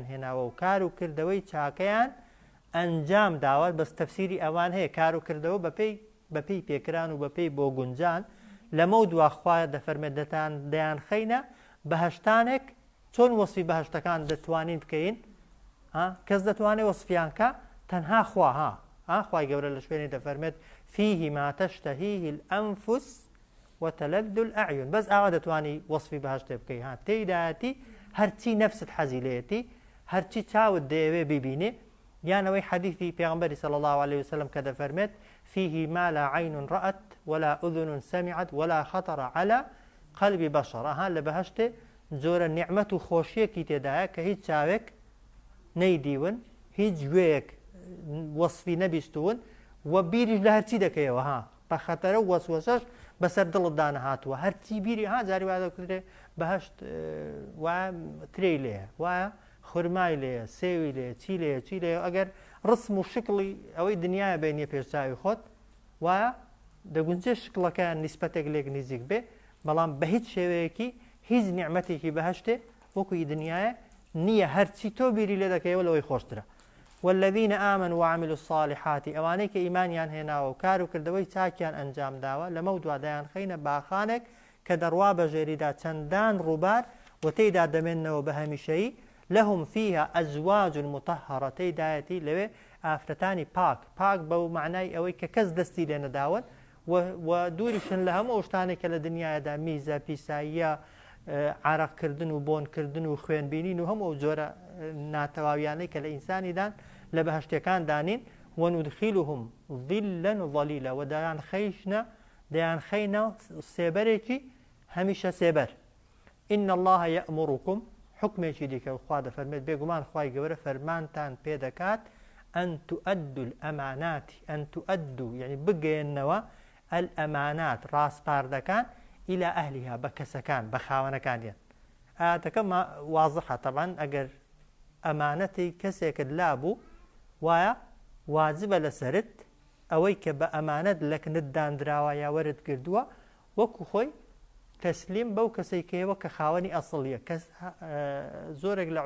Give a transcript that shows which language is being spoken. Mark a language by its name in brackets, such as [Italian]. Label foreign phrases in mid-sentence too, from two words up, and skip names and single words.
[Central Kurdish] هێناوە و کار و کردەوەی چاکەیان ئەنجام داوە بەس تەفسیری ئەوان هەیە کار و کردەوە بەپێی پێکران و بەپێی بۆ گونجان لەمە دواخوایە دەفەرمێت دەیان خەینە بەهشتانێک چۆن وەسفی بەهشتەکان دەتوانین بکەین کەس دەتوانێت وەسفیان کە تەنها خوای گەورە لە شوێنی دەفەرمێت [Arabic] فيه ما تشتهيه الأنفس وتلذ [Central Kurdish] الأعين بەس ئاوا دەتوانی وەسفی بەهشتێ بکەی تێیدایەتی هەرچی نەفست حەزی لێتی هەرچی چاوت دەیەوێ ببینێ یانەوەی حەدیثی پێغەمبەری [Arabic] صلی الله عليه وسلم [Central Kurdish] کە دەفەرمێت [Arabic] فيه ما لا عين رأت ولا أذن سمعت ولا خطر على قلب بشر [Central Kurdish] لە بەهشتێ جۆرە نیعمەت و خۆشیەکی تێدایە کە هیچ چاوێک نەیدیون هیچ گوێیەک وەسفی نەبیستون و بیریش لە هەرچی دەکەیەوە بە خەتەرە وەسوەسەش بەسەر دڵت دانەهاتووە هەرچی بیری جاری وا دەکرێت بەهشت وایە ترێی لێیە وایە خورمای لێیە سێوی لێ چی لێ ئەگەر ڕسم و شکڵی ئەوەی دنیاە بینیە پێشچاوی خۆت وایە دەگونجێ شکڵەکە نیسبەتێک لێک نزیک بێ بەڵام بە هیچ شێوەیەکی هیچ نیعمەتێکی بەهشتێ وەکوی دنیاە نییە هەرچی تۆ بیری لێ دەکەیەوە لەوەی خۆشترە [Arabic] والذين آمنوا وعملوا الصالحات [Central Kurdish] ئەوانەی کە ئیمانیان هێناوە و کار و کردەوەی چاکیان ئەنجام داوە لەمە دوادایان خەینە باخانێک کە دەڕوا بە ژێریدا چەندان ڕووبار و تێیدا دەمێننەوە بە هەمیشەیی [Arabic] لەهم فيها ئەزواج مطهرة [Central Kurdish] تێیدایەتی لەوێ ئافرەتانی پاک بەو معنای ئەوەی کە کەس دەستی لێ نەداون و دووریشن لە هەموو شتانێک کە لە دنیادا میزە پیساییە عرەقکردن و بۆنکردن و خوێنبینین و هەموو جۆرە ناتەواویانەی کە لە ئینسانیدان لە بەهشتەکان دانین [Arabic] وندخلهم ظلا ظلیلا [Central Kurdish] و دەیان خەینە سێبەرێکی هەمیشە سێبەر [Arabic] إن الله يأمركم [Central Kurdish] حکمێکی دیکە خوا دەفەرمێت بێگومان خوای گەورە فەرمانتان پێ دەکات [Arabic] ئەن تؤدوا الأمانات ئەن تؤدوا [Central Kurdish] یعنی بگەێننەوە الأمانات ڕاستپاردەکان [Arabic] إلى أهلها [Central Kurdish] بە کەسەکان بە خاوەنەکانیان ئاەتەکە واضحە طبعا ئەگەر ئەمانەتی کەسێکت لابوو وایە واجبە لەسەرت ئەوەی کە بە ئەمانەت لەکنت دانراوە یا وەرت کردووە وەکو خۆی تەسلیم بەو کەسێکەوە کە خاوەنی ئەسڵیە کەس زۆرێک لە